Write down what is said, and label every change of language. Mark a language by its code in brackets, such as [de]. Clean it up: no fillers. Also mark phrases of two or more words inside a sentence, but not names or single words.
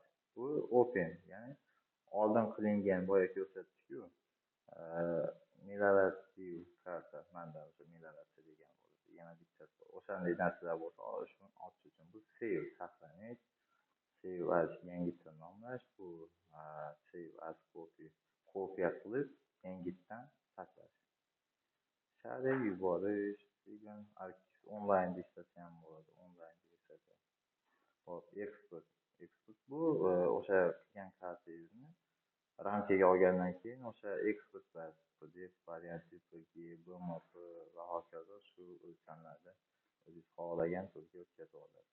[uz] Bu open, ya'ni oldin qilingan boya ko'rsatdik-ku. Meliorativ karta, manda o'sha melioratsiya degan bo'ladi. Yana bittasi o'shanday narsalar bo'lsa, shuni ochish uchun bu save saqlanish, [en] save as [uz] yangitdan nomlash, bu [en] save as copy [uz] kopiya qilib yangitdan saqlash. Sharib yuborish degan onlayn ishlasa ham bo'ladi, onlayn ishlasa. Hop, export bu o'sha qilgan kartangizni ramkaga olgandan keyin o'sha exportlar PDF variant, JPG, BMP va hokazo shu o'lchamlarda o'zingiz xohlagan turga o'tkazib olasiz.